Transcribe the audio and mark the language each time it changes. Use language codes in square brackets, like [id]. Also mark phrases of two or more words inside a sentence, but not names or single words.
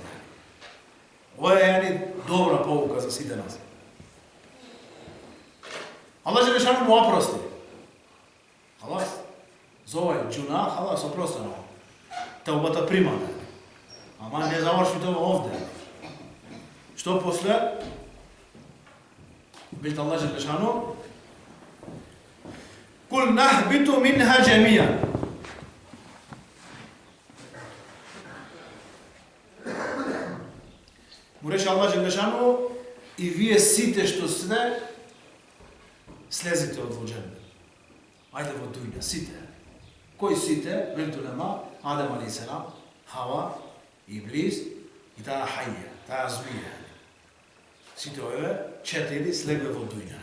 [mk] Ова е добра поука за сите нас. [ar] الله جل شأنه [mk] му опрости. Халас. За овај џуна, халас, опростено. Теубата примана. Ама не заврши тоа овде. Што после? Видите [ar] الله جل شأنه. قلنا اهبطوا منها جميعا. [mk] Му рече [ar] الله جل شأنه, [mk] i vие сите што сте, слезите од во џеннет. Ајде во дуња, сите. Кои сите? Велите улема, Адем алейхиссалам, Хава, Иблис и таа хајја, таа змија. Сите овие 4 слегле во дуња.